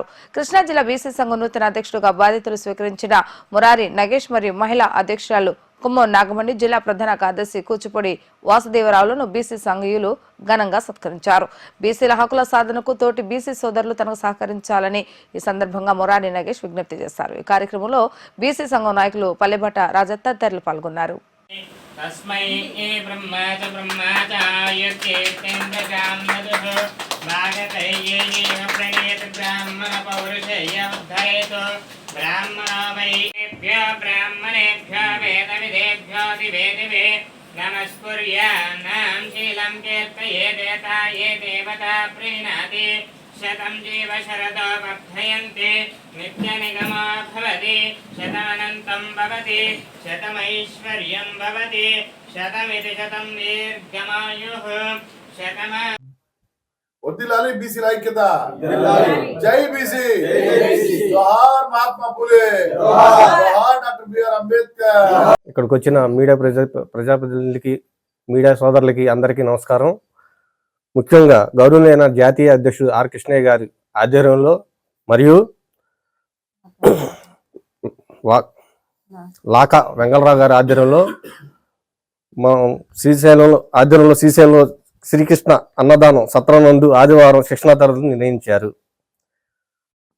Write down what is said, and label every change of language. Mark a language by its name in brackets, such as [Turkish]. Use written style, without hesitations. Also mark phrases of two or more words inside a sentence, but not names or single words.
[Telugu] కృష్ణా జిల్లా బీసీ సంఘం నూతన అధ్యక్షుడుగా బాధ్యతలు స్వీకరించిన మురారి నగేష్ మరియు మహిళా అధ్యక్షురాలు కుమ్మం నాగమణి, జిల్లా ప్రధాన కార్యదర్శి కూచిపూడి వాసుదేవరావులను బీసీ సంఘీయులు ఘనంగా సత్కరించారు. బీసీల హక్కుల సాధనకు తోటి బీసీ సోదరులు తనకు సహకరించాలని ఈ సందర్భంగా మురారి నగేష్ విజ్ఞప్తి చేశారు. ఈ కార్యక్రమంలో బీసీ సంఘం నాయకులు పల్లెబట్ట రాజత్త తదితరులు పాల్గొన్నారు. [Sanskrit] ब्राह्मणेभ्यो वेदविदेभ्यो दिवे नमस्कुर्यान्नां शीलं कीर्तयेदेता ये देवता प्रीणाति शतं जीव शरदो वर्धयन्ति नित्यनिगमो भवति शतमनन्तं भवति शतमैश्वर्यं भवति शतमिति शतं दीर्घमायुः शतम [Telugu] వర్ధిల్లాలి బీసీ ఐక్యత, జై బీసీ, జోహార్ మహాత్మా ఫూలే, జోహార్ డాక్టర్ బిఆర్ అంబేద్కర్. ఇక్కడికి వచ్చిన మీడియా ప్రజాప్రతినిధులకి, మీడియా సోదరులకి అందరికీ నమస్కారం. ముఖ్యంగా గౌరవనీయ జాతీయ అధ్యక్షుడు ఆర్ కృష్ణయ్య గారి ఆధ్వర్యంలో మరియు లాకా వెంగళరావు గారి ఆధ్వర్యంలో మా శ్రీశైలంలో శ్రీకృష్ణ అన్నదానం సత్రం నందు ఆదివారం శిక్షణా తరగతులు నిర్వహించారు.